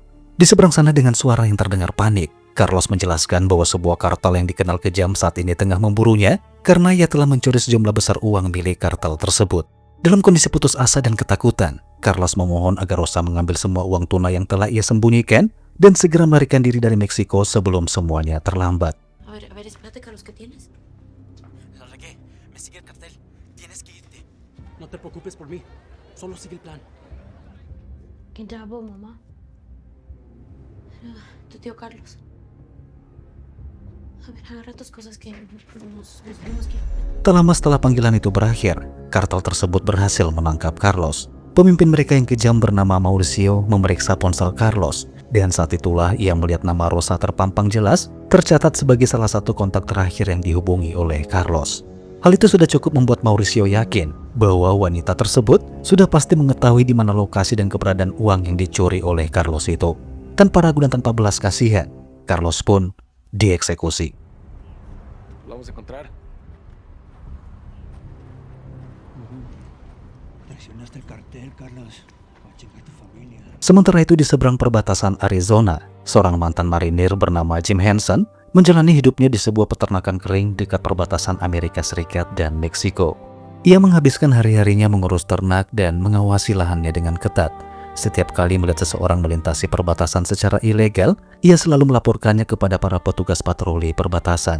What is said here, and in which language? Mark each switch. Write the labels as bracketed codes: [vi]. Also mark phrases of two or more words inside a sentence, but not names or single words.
[id] Di seberang sana dengan suara yang terdengar panik, Carlos menjelaskan bahwa sebuah kartel yang dikenal kejam saat ini tengah memburunya karena ia telah mencuri sejumlah besar uang milik kartel tersebut. Dalam kondisi putus asa dan ketakutan, Carlos memohon agar Rosa mengambil semua uang tunai yang telah ia sembunyikan dan segera melarikan diri dari Meksiko sebelum semuanya terlambat. [es] A ver, espérate, Carlos, ¿qué tienes? La regué. Me sigue el cartel. Tienes que irte. No te preocupes por mí. Solo sigue el plan. ¿Quién te habló, mamá? Tu tío Carlos. A ver, agarra tus cosas que nos tenemos que ir. [id] Tak lama setelah panggilan itu berakhir, kartel tersebut berhasil menangkap Carlos. Pemimpin mereka yang kejam bernama Mauricio memeriksa ponsel Carlos, dan saat itulah ia melihat nama Rosa terpampang jelas, tercatat sebagai salah satu kontak terakhir yang dihubungi oleh Carlos. Hal itu sudah cukup membuat Mauricio yakin bahwa wanita tersebut sudah pasti mengetahui di mana lokasi dan keberadaan uang yang dicuri oleh Carlos itu. Tanpa ragu dan tanpa belas kasihan, Carlos pun dieksekusi. [es] ¿Lo vamos a encontrar? Traicionaste el cartel, Carlos. Va a chingar tu familia. [id] Sementara itu di seberang perbatasan Arizona, seorang mantan marinir bernama Jim Henson menjalani hidupnya di sebuah peternakan kering dekat perbatasan Amerika Serikat dan Meksiko. Ia menghabiskan hari-harinya mengurus ternak dan mengawasi lahannya dengan ketat. Setiap kali melihat seseorang melintasi perbatasan secara ilegal, ia selalu melaporkannya kepada para petugas patroli perbatasan.